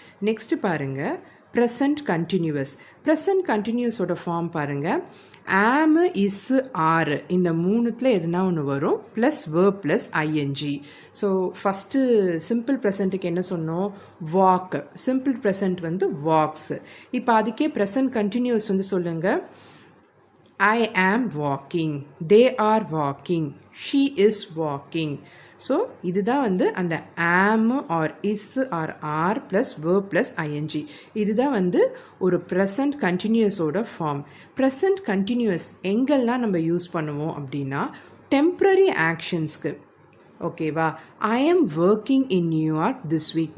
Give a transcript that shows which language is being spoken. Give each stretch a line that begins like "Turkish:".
Tamil: Next பாருங்கள், present continuous. Present கண்டினியூஸோட form பாருங்கள், am is R இந்த மூணுத்தில் எதுனா ஒன்று வரும், plus verb plus ING. So first simple ப்ரெசண்ட்டுக்கு என்ன சொன்னோம், வாக். சிம்பிள் ப்ரெசண்ட் வந்து வாக்ஸ். இப்போ அதுக்கே ப்ரெசண்ட் கண்டினியூஸ் வந்து சொல்லுங்கள்,
English: I am walking, they are walking, she is walking.
Tamil: So இதுதான் வந்து அந்த
English: am or is or are
Tamil: plus verb plus ING. இதுதான் வந்து ஒரு ப்ரெசண்ட் கண்டினியூஸோட ஃபார்ம். ப்ரெசண்ட் கண்டினியூஸ் எங்கெல்லாம் நம்ம யூஸ் பண்ணுவோம் அப்படின்னா, டெம்ப்ரரி ஆக்ஷன்ஸ்க்கு. ஓகேவா,
English: I am working in New York this week.